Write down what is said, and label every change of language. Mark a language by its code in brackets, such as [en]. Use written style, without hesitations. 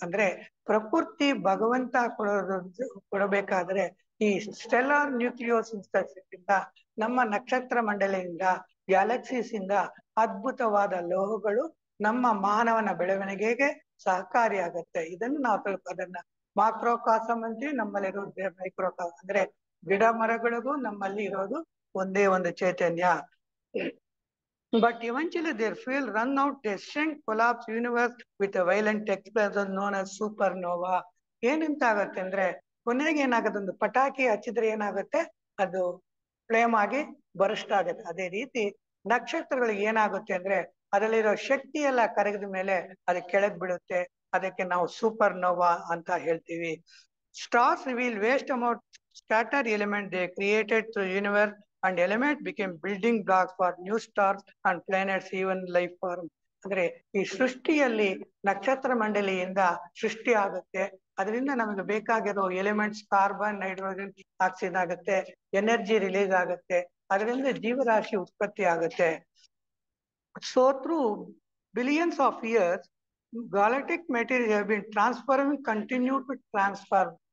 [kn] ಅಂದ್ರೆ ಪ್ರಕೃತಿ ಭಗವಂತ ಕೊಡಬೇಕಾದ್ರೆ ಈ ಸ್ಟೆಲ್ಲಾರ್ ನ್ಯೂಕ್ಲಿಯೋಸಿಂಥಸಿಸ್ ಇಂದ, ನಮ್ಮ ನಕ್ಷತ್ರ ಮಂಡಲಿಯಿಂದ, ಗ್ಯಾಲಕ್ಸೀಸ್ ಇಂದ ಅದ್ಭುತವಾದ ಲೋಹಗಳು ನಮ್ಮ ಮಾನವನ ಬೆಳವಣಿಗೆಗೆ ಸಹಕಾರಿಯಾಗತ್ತೆ. ಇದನ್ನು ನಾವು ಅದನ್ನ ಮಾಕ್ರೋಕಾಸಮ್ ಅಂತೀವಿ. ನಮ್ಮಲ್ಲಿರೋದು ಮೈಕ್ರೋಕಾಸಮ್. ಅಂದ್ರೆ ಗಿಡ ಮರಗಳಿಗೂ ನಮ್ಮಲ್ಲಿ ಇರೋದು ಒಂದೇ ಒಂದು ಚೈತನ್ಯ. [en] But eventually their fuel run out, they shrink, collapse universe with a violent explosion known as supernova. [kn] ಏನಂತ ಆಗತ್ತೆ ಅಂದ್ರೆ ಕೊನೆಗೆ ಏನಾಗುತ್ತೆ, ಒಂದು ಪಟಾಕಿ ಹಚ್ಚಿದ್ರೆ ಏನಾಗುತ್ತೆ, ಅದು ಫ್ಲೇಮ್ ಆಗಿ ಬರಸ್ಟ್ ಆಗುತ್ತೆ. ಅದೇ ರೀತಿ ನಕ್ಷತ್ರಗಳಿಗೆ ಏನಾಗುತ್ತೆ ಅಂದ್ರೆ ಅದರಲ್ಲಿರೋ ಶಕ್ತಿ ಎಲ್ಲ ಕರಗಿದ ಮೇಲೆ ಅದು ಕೆಳಗ್ ಬಿಡುತ್ತೆ. ಅದಕ್ಕೆ ನಾವು ಸೂಪರ್ ನೋವಾ ಅಂತ ಹೇಳ್ತೀವಿ. [en] Stars reveal vast amount scatter element they created through universe, and element became building blocks for new stars and planets, even life form. [kn] ಅಂದ್ರೆ ಈ ಸೃಷ್ಟಿಯಲ್ಲಿ ನಕ್ಷತ್ರ ಮಂಡಲಿಯಿಂದ ಸೃಷ್ಟಿ ಆಗುತ್ತೆ. ಅದರಿಂದ ನಮಗೆ ಬೇಕಾಗಿರೋ ಎಲಿಮೆಂಟ್ಸ್ ಕಾರ್ಬನ್, ಹೈಡ್ರೋಜನ್, ಆಕ್ಸಿಜನ್ ಆಗುತ್ತೆ. ಎನರ್ಜಿ ರಿಲೀಸ್ ಆಗುತ್ತೆ. ಅದರಿಂದ ಜೀವರಾಶಿ ಉತ್ಪತ್ತಿ ಆಗುತ್ತೆ. [en] So through billions of years, galactic material have been transforming, continue to transfer.